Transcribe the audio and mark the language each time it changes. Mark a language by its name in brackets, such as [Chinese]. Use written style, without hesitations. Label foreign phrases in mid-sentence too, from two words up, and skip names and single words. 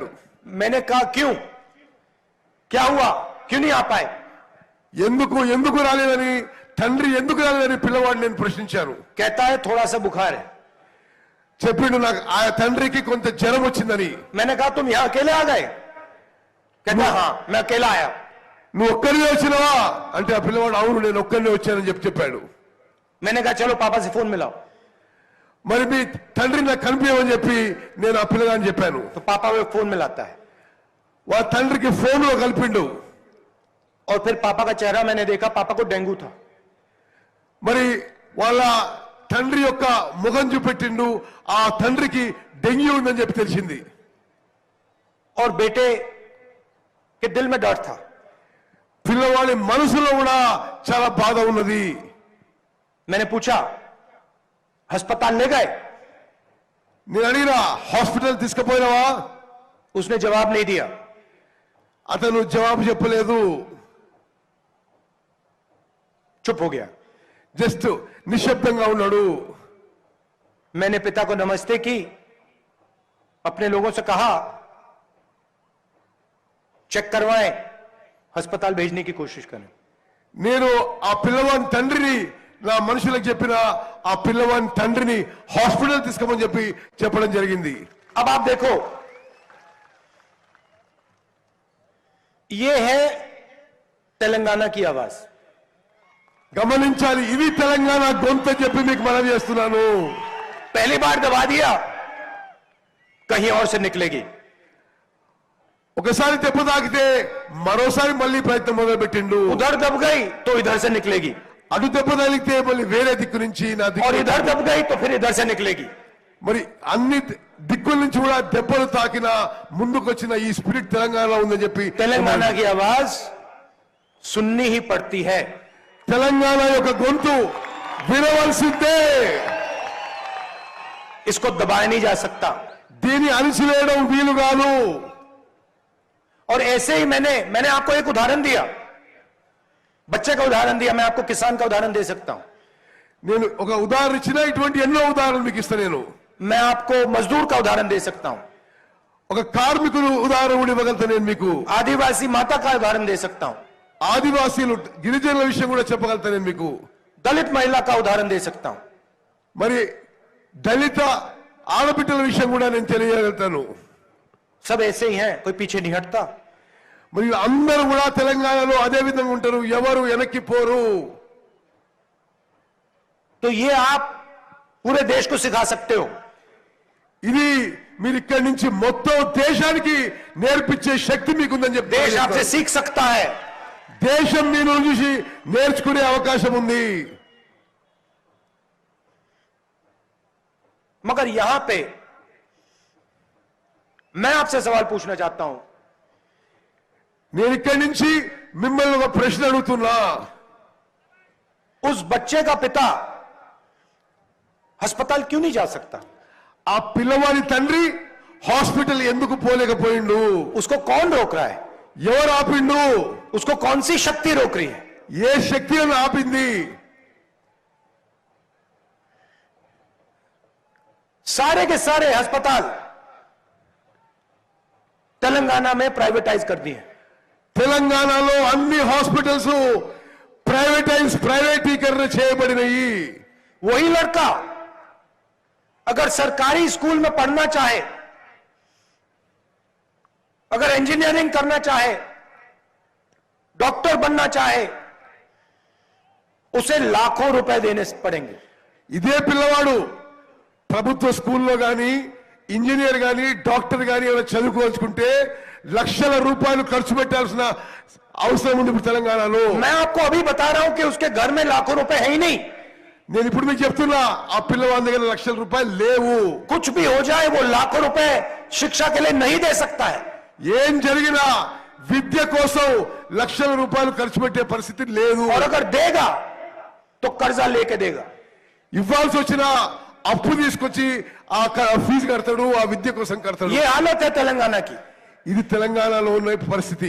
[Hindi] मैंने कहा क्यों, क्या हुआ, क्यों नहीं आ पाए? [Telugu] ఎందుకు ఎందుకు రాలేదని, తండ్రి ఎందుకు రాలేదని పిల్లవాడు నేను ప్రశ్నించాను. [Hindi] कहता है थोड़ा सा बुखार है। [Telugu] చెప్పిండు నాకు ఆ తండ్రికి కొంత జ్వరం వచ్చిందని. [Hindi] मैंने कहा तुम यहां अकेले आ गए? कहता हाँ मैं अकेला आया। [Telugu] నువ్వు ఒక్కరినే వచ్చినావా అంటే ఆ పిల్లవాడు అవును నేను ఒక్కరినే వచ్చానని చెప్పాడు. [Hindi] मैंने कहा चलो पापा से फोन मिलाओ। [Telugu] మరి మీ తండ్రి నాకు కనిపించమని చెప్పి నేను ఆ పిల్లగాని చెప్పాను. [Hindi] तो पापा वो फोन मिलाता है [Telugu] వా తండ్రికి ఫోన్ లో కలిపిండు. [Hindi] और फिर पापा का चेहरा मैंने देखा, पापा को डेंगू था। [Telugu] మరి వాళ్ళ తండ్రి యొక్క ముఖం చూపెట్టిండు, ఆ తండ్రికి డెంగ్యూ ఉందని చెప్పి తెలిసింది. [Hindi] और बेटे के दिल में डर था। [Telugu] పిల్లవాడి మనసులో కూడా చాలా బాధ ఉన్నది. [Hindi] मैंने पूछा अस्पताल ले गए? [Telugu] నేను అడిగినా హాస్పిటల్ తీసుకుపోయినావా? [Hindi] उसने जवाब नहीं दिया। [Telugu] అతను జవాబు చెప్పలేదు, [Hindi] चुप हो गया। [Telugu] జస్ట్ నిశ్శబ్దంగా ఉన్నాడు. [Hindi] मैंने पिता को नमस्ते की, अपने लोगों से कहा चेक करवाएं, अस्पताल भेजने की कोशिश करें। [Telugu] నేను ఆ పిల్లవాని తండ్రిని నా మనుషులకు చెప్పిన ఆ పిల్లవాని తండ్రిని హాస్పిటల్ తీసుకోమని చెప్పి చెప్పడం జరిగింది. [Hindi] अब आप देखो ये है तेलंगाना की आवाज। [Telugu] గమనించాలి, ఇది తెలంగాణ గొంతు అని చెప్పి మీకు మనవి చేస్తున్నాను. [Hindi] पहली बार दबा दिया, कहीं और से निकलेगी। [Telugu] ఒకసారి దెబ్బ తాకితే మరోసారి మళ్ళీ ప్రయత్నం మొదలు పెట్టిండు. [Hindi] उधर दब गई तो इधर से निकलेगी, [Telugu] అటు దెబ్బ తగిలితే మళ్ళీ వేరే దిక్కు నుంచి నా [Hindi] और [Telugu] దిక్కు, [Hindi] इधर दब गई तो फिर इधर से निकलेगी। [Telugu] మరి అన్ని దిక్కుల నుంచి కూడా దెబ్బలు తాకిన ముందుకు వచ్చిన ఈ స్పిరిట్ తెలంగాణలో ఉందని చెప్పి [Hindi] तेलंगाना की आवाज सुननी ही पड़ती है। [Telugu] తెలంగాణ యొక్క గొంతు వినవలసిందే. [Hindi] इसको दबाया नहीं जा सकता। [Telugu] దీన్ని అణిచివేయడం వీలు కాదు. [Hindi] और ऐसे ही मैंने आपको एक उदाहरण दिया, बच्चे का उदाहरण दिया, मैं आपको किसान का उदाहरण दे सकता हूं। [Telugu] నేను ఒక ఉదాహరణ ఇచ్చిన ఇటువంటి ఎన్నో ఉదాహరణలు మీకు ఇస్తా. నేను [Hindi] मैं आपको मजदूर का उदाहरण दे सकता हूं, [Telugu] ఒక కార్మికులు ఉదాహరణ కూడా ఇవ్వగలుగుతా. నేను మీకు [Hindi] आदिवासी माता का उदाहरण दे सकता हूं, [Telugu] ఆదివాసీలు గిరిజనుల విషయం కూడా చెప్పగలుగుతా. నేను మీకు [Hindi] दलित महिला का उदाहरण दे सकता हूं, [Telugu] మరి దళిత ఆడబిడ్డల విషయం కూడా నేను తెలియగలుగుతాను. [Hindi] सब ऐसे ही हैं, कोई पीछे नहीं हटता। [Telugu] మరి అందరూ కూడా తెలంగాణలో అదే విధంగా ఉంటారు, ఎవరు వెనక్కి పోరు. [Hindi] तो ये आप पूरे देश को सिखा सकते हो। [Telugu] ఇది మీరు ఇక్కడి నుంచి మొత్తం దేశానికి నేర్పించే శక్తి మీకుందని చెప్పి [Hindi] देश आपसे सीख सकता है। [Telugu] దేశం మీ నుంచి చూసి నేర్చుకునే అవకాశం ఉంది. [Hindi] मगर यहां पे मैं आपसे सवाल पूछना चाहता हूं, [Telugu] నేను ఇక్కడి నుంచి మిమ్మల్ని ఒక ప్రశ్న అడుగుతున్నా. [Hindi] उस बच्चे का पिता अस्पताल क्यों नहीं जा सकता? [Telugu] ఆ పిల్లవాడి తండ్రి హాస్పిటల్ ఎందుకు పోలేకపోయిండు? [Hindi] उसको कौन रोक रहा है? [Telugu] ఎవరు ఆపిండు? [Hindi] उसको कौन सी शक्ति रोक रही है? [Telugu] ఏ శక్తి అని ఆపింది? [Hindi] सारे के सारे अस्पताल तेलंगाना में प्राइवेटाइज कर दिए. [Telugu] తెలంగాణలో అన్ని హాస్పిటల్స్ ప్రైవేటీకరణ చేయబడినాయి. [Hindi] वही लड़का अगर सरकारी स्कूल में पढ़ना चाहे, अगर इंजीनियरिंग करना चाहे, डॉक्टर बनना चाहे, उसे लाखों रुपए देने पड़ेंगे. [Telugu] ఇదే పిల్లవాడు ప్రభుత్వ స్కూల్లో గాని ఇంజనీర్ గాని డాక్టర్ గాని ఏమైనా చదువుకోవాలనుకుంటే లక్షల రూపాయలు ఖర్చు పెట్టాల్సిన అవసరం ఉంది ఇప్పుడు తెలంగాణలో. [Hindi] मैं आपको अभी बता रहा हूं कि उसके घर में लाखों रुपए है ही नहीं. [Telugu] నేను ఇప్పుడు మీకు చెప్తున్నా ఆ పిల్లవాడి దగ్గర లక్షల రూపాయలు లేవు. [Hindi] कुछ भी हो जाए वो लाखों रुपए शिक्षा के लिए नहीं दे सकता है. [Telugu] ఏం జరిగినా విద్య కోసం లక్షల రూపాయలు ఖర్చు పెట్టే పరిస్థితి లేదు. [Hindi] और अगर देगा तो कर्जा लेके देगा. [Telugu] ఇవ్వాల్సి వచ్చినా అప్పు తీసుకొచ్చి ఆ ఫీజు కడతాడు, ఆ విద్య కోసం కడతాడు. [Hindi] ये हालत है तेलंगाना की. [Telugu] ఇది తెలంగాణలో ఉన్న పరిస్థితి.